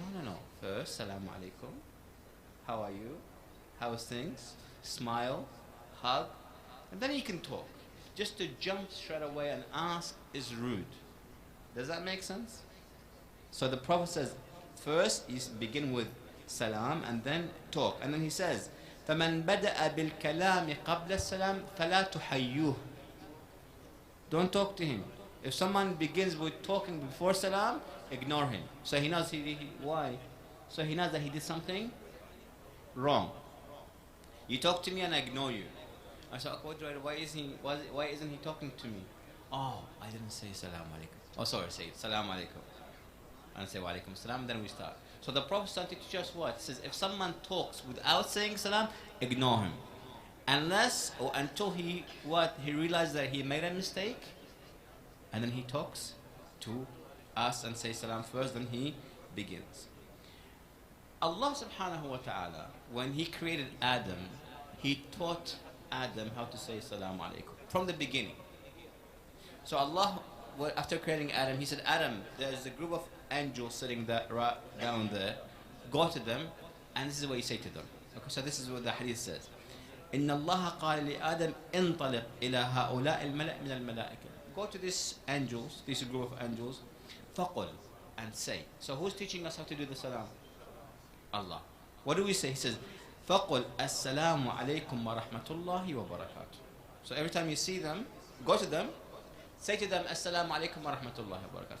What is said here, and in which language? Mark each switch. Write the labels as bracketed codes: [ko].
[en] No. First, Salaam Alaikum. How are you? How's things? Smile, hug, and then you can talk. Just to jump straight away and ask is rude. Does that make sense? So the Prophet says, first you begin with Salam and then talk. And then he says, [ar] فَمَنْ بَدَأَ بِالْكَلَامِ قَبْلَ السَّلَامِ فَلَا تُحَيُّوهُ. [en] Don't talk to him. If someone begins with talking before Salam, ignore him. So he knows why? So he knows that he did something wrong. You talk to me and I ignore you. I said, why isn't he talking to me? Oh, I didn't say Salam Alaikum. Oh, sorry, say Salam Alaikum. And say Wa Alaikum Salam, then we start. So the Prophet started to teach us what? He says, if someone talks without saying Salam, ignore him. Unless or until he realizes that he made a mistake, and then he talks to us and say Salam first, then he begins. Allah subhanahu wa ta'ala, when he created Adam, he taught Adam how to say Salaam Alaikum from the beginning. So Allah, after creating Adam, he said, Adam, there's a group of angels sitting right down there. Go to them, and this is what you say to them. Okay, so this is what the hadith says. [ar] إن الله قال لآدم انطلق إلى هؤلاء الملأ من الملائكة. [en] Go to these angels, this group of angels, فقل, and say. So who's teaching us how to do the salam? Allah. What do we say? He says, [ar] فقل السلام عليكم ورحمة الله وبركاته. [en] So every time you see them, go to them, say to them, Assalamu alaikum wa rahmatullahi wa barakatuh.